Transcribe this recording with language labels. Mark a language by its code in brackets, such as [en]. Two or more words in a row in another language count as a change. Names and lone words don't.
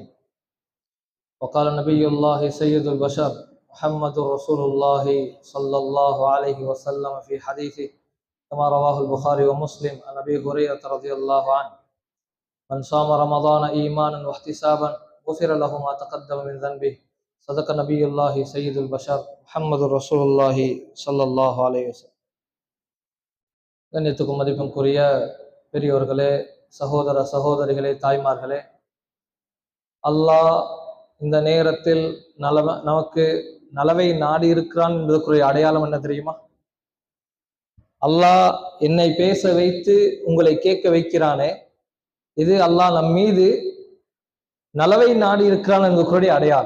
[ar] وقال نبي الله سيد البشر محمد رسول الله صلى الله عليه وسلم في حديثه كما رواه البخاري ومسلم عن أبي هريرة رضي الله عنه: من صام رمضان إيمانا واحتسابا غفر له ما تقدم من ذنبه. صدق نبي الله سيد البشر محمد رسول الله صلى الله عليه وسلم. [ta] கண்ணியத்துக்கும் மதிப்புக்குரிய பெரியோர்களே, சகோதர சகோதரிகளே, தாய்மார்களே, அல்லாஹ் இந்த நேரத்தில் நமக்கு நலவை நாடி இருக்கிறான் என்பதற்குரிய அடையாளம் என்ன தெரியுமா? அல்லாஹ் என்னை பேச வைத்து உங்களை கேட்க வைக்கிறானே, இது அல்லாஹ் நம் மீது நலவை நாடி இருக்கிறான் என்பதற்குரிய அடையாளம்.